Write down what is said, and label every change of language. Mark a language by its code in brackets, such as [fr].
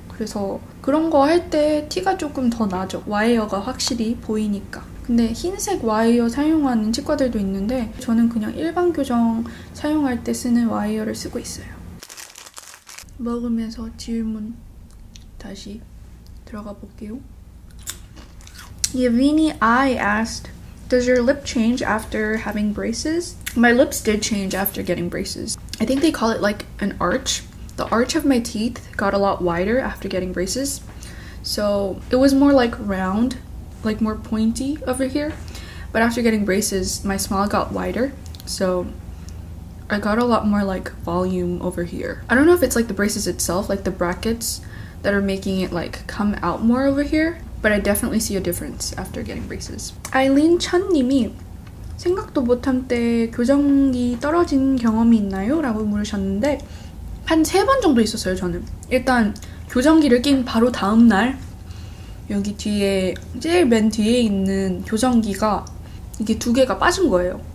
[ko] 그래서 그런 거 할 때 티가 조금 더 나죠. 와이어가 확실히 보이니까. 근데 흰색 와이어 사용하는 치과들도 있는데 저는 그냥 일반 교정 사용할 때 쓰는 와이어를 쓰고 있어요. 먹으면서 질문 다시 들어가 볼게요. [en] Yevini I asked, does your lip change after having braces? My lips did change after getting braces. I think they call it like an arch. The arch of my teeth got a lot wider after getting braces. So it was more like round, like more pointy over here. But after getting braces, my smile got wider. So I got a lot more like volume over here. I don't know if it's like the braces itself, like the brackets that are making it like come out more over here, but I definitely see a difference after getting braces. [ko] 아일린 찬님이 생각도 못한 때 교정기 떨어진 경험이 있나요? 라고 물으셨는데 한 3번 정도 있었어요, 저는. 일단 교정기를 낀 바로 다음날 여기 뒤에 제일 맨 뒤에 있는 교정기가 이게 2개가 빠진 거예요.